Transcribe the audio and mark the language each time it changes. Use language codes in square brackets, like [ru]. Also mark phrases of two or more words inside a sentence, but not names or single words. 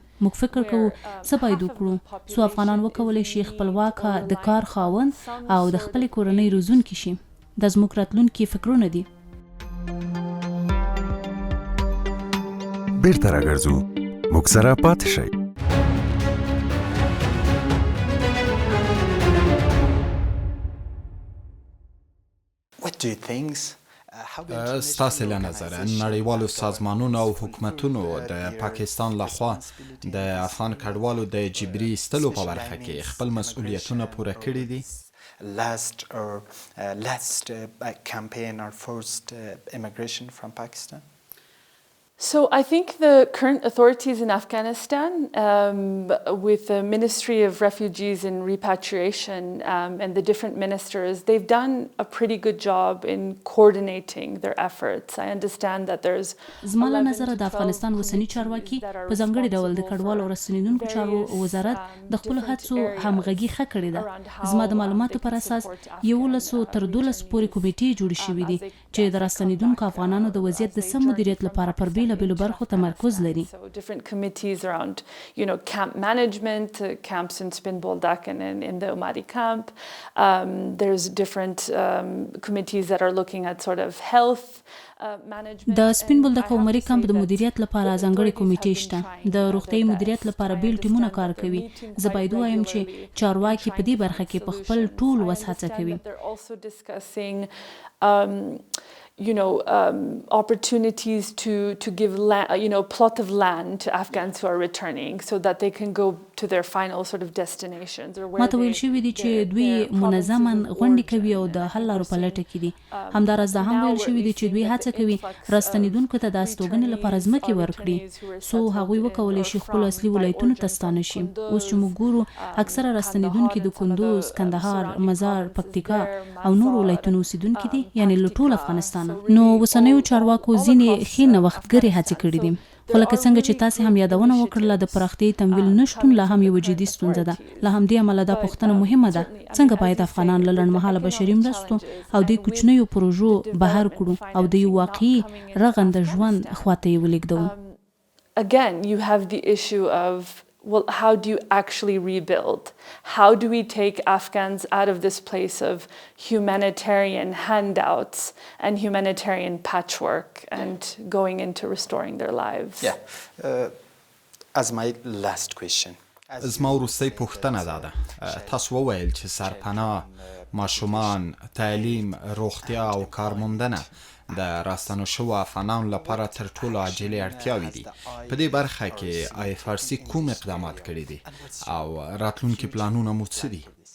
[ps] موږ فکر کوو څه باید وکړو څو افغانان وکولی شي خپلواکه د کار خاوند او د خپلې کورنۍ روزونکي شي. دا زموږ راتلونکي فکرونه دي. بیرته راګرځو، موږ سره پاتې شئ. [en] What do you think? [ps] ستاسې له نظره نړیوالو سازمانونو او حکومتونو د پاکستان لخوا د افغان کډوالو د جبري ایستلو په برخه کې خپل مسؤلیتونه پوره کړي دي؟ [en] Last campaign or forced immigration from Pakistan? So I think the current authorities in Afghanistan, with the Ministry of Refugees and Repatriation and the different ministers, they've done a pretty good job in coordinating their efforts. I understand that there's [ps] زما له نظره د افغانستان اوسني چارواکي په ځانګړي ډول د کډوالو او راستنېدونکو چارو وزارت د خپلو هڅو همغږي ښه کړې ده. زما د معلوماتو پر اساس 11 تر 12 پورې کمیټې جوړې شوې دي چې د راستنېدونکو افغانانو د وضعیت د سم مدیریت لپاره پر بیلابیلو برخو تمرکز لري. [en] So different committees around, camp management, camps in Spinboldak and in the Umari camp. There's different committees that are looking at sort of health management. [ps] د سپینبولدک او عمري کمپ د مدیریت لپاره ځانګړې کمیټې شته. د روغتیايي مدیریت لپاره بیل ټیمونه کار کوي. زه باید ووایم چې چارواکي په دې برخه کې په خپل ټول وس هڅه کوي. [en] opportunities to give plot of land to Afghans who are returning so that they can go to their final sort of destinations or where [ps] ماته ویل شوي دي چې دوی منظما غونډې کوي او د حل لارو په لټه کې دي. همداراز دا هم ویل شوي دي چې دوی هڅه کوي راستنیدونکو ته د استوګنې لپاره ځمکې ورکړي څو هغوی وکولی شي خپلو اصلي ولایتونو ته ستانه شي. اوس چې موږ ګورو اکثره راستنیدونکي د کندوز، کندهار، مزار، پکتیکا او نور ولایتونو اوسیدونکي دي، یعنی له ټول افغانستان. نو اوسنیو چارواکو ځینې ښې نوښتګرې هڅې کړې دي، خو لکه څنګه چې تاسې هم یادونه وکړله د پراختیايي تمویل نشتون لا هم یوه جدي ستونزه ده. له همدې امله دا پوښتنه مهمه ده څنګه باید افغانان له لنډمهاله بشري مرستو او د کوچنیو پروژو بهر کړو او د یو واقعي رغنده ژوند خواته یې ولېږدوو. [en] Again, you have the issue of, well, how do you actually rebuild? How do we take Afghans out of this place of humanitarian handouts and humanitarian patchwork and going into restoring their lives? As my last question. [ps] زما وروستۍ پوښتنه دا ده. تاسو وویل چې سرپناه، ماشومان، تعلیم، روغتیا او کارموندنه د راستنو شوو افغانانو لپاره تر ټولو عاجلې اړتیاوې دي. په دې برخه کې IFRC کوم اقدامات کړي دي او راتلونکي پلانونه مو څه دي؟